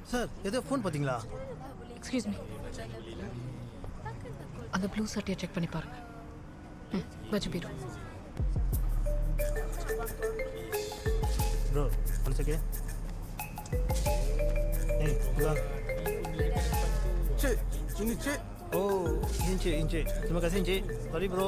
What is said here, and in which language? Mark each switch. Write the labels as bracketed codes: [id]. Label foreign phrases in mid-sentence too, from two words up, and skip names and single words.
[ta] சார் ஏதோ ஃபோன் பார்த்தீங்களா? [en] excuse me, [ta] அந்த [en] blue shirt [ta] செக் பண்ணி பாருங்க. வச்சு போயிடும். [en] bro one second. [ta] ஏய் வா. [ms] Cik. Oh, Encik. Terima kasih Encik. [en] Sorry bro.